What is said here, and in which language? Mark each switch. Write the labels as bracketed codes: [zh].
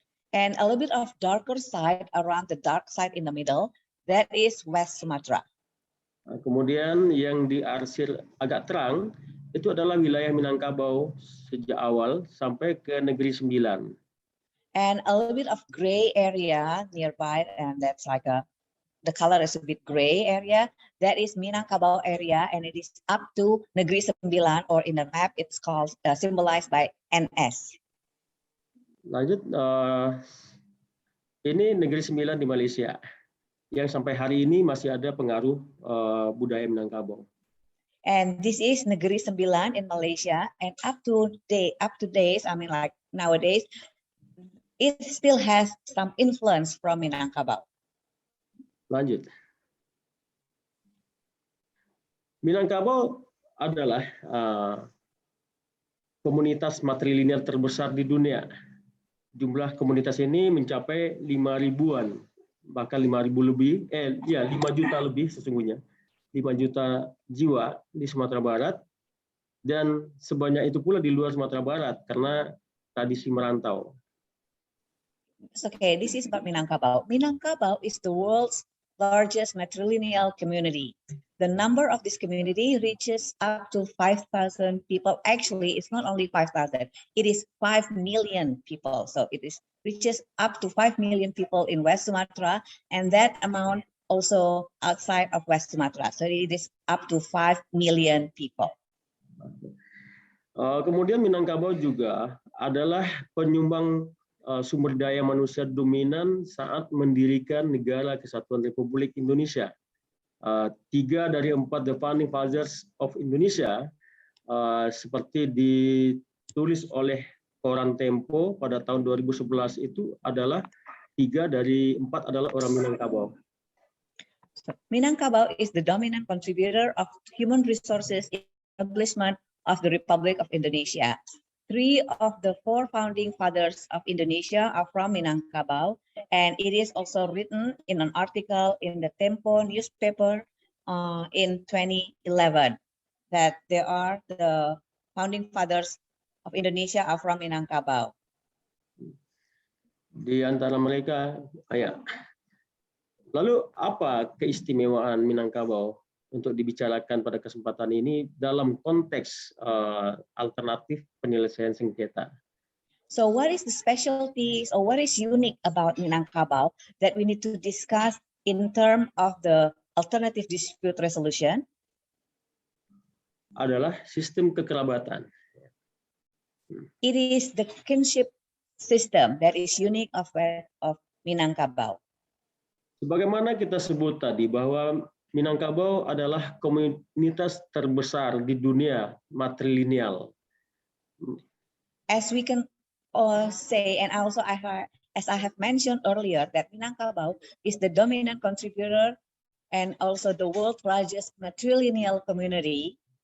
[en] And a little bit of darker side around the dark side in the middle, that is West Sumatra. [id] Kemudian yang diarsir agak terang, itu adalah wilayah Minangkabau sejak awal sampai ke Negeri Sembilan. [en] And a little bit of gray area nearby, and that's like the color is a bit gray area. That is Minangkabau area, and it is up to Negeri Sembilan, or in the map it's called symbolized by NS. [id] Lanjut, ini Negeri Sembilan di Malaysia, yang sampai hari ini masih ada pengaruh budaya Minangkabau. [en] And this is Negeri Sembilan in Malaysia, and up to days, I mean like nowadays, it still has some influence from Minangkabau. [id] Lanjut. Minangkabau adalah komunitas matrilinear terbesar di dunia. Jumlah komunitas ini mencapai 5.000-an, bahkan 5.000 lebih, 5 juta lebih sesungguhnya. 5 juta jiwa di Sumatera Barat, dan sebanyak itu pula di luar Sumatera Barat karena tradisi merantau. [en] Okay, this is about Minangkabau. Minangkabau is the world's largest matrilineal community. The number of this community reaches up to 5,000 people. Actually, it's not only 5,000, it is 5 million people. So it reaches up to 5 million people in West Sumatra, and that amount also outside of West Sumatra. So it is up to 5 million people. [id] Kemudian Minangkabau juga adalah penyumbang sumber daya manusia dominan saat mendirikan Negara Kesatuan Republik Indonesia. 3 dari 4 [en] the founding fathers of Indonesia, [id] seperti ditulis oleh koran Tempo pada tahun 2011 itu adalah 3 dari 4 adalah orang Minangkabau. [en] So, Minangkabau is the dominant contributor of human resources in establishment of the Republic of Indonesia. 3 of the 4 founding fathers of Indonesia are from Minangkabau, and it is also written in an article in the Tempo newspaper in 2011 that there are the founding fathers of Indonesia are from Minangkabau. [id] Di antara mereka, lalu apa keistimewaan Minangkabau untuk dibicarakan pada kesempatan ini dalam konteks alternatif penyelesaian sengketa? [en] So what is the specialties or what is unique about Minangkabau that we need to discuss in terms of the alternative dispute resolution? [id] Adalah sistem kekerabatan. [en] It is the kinship system that is unique of Minangkabau. [id] Sebagaimana kita sebut tadi bahwa Minangkabau adalah komunitas terbesar di dunia matrilineal. [en] As we can say, and also as I have mentioned earlier, that Minangkabau is the dominant contributor and also the world's largest matrilineal community.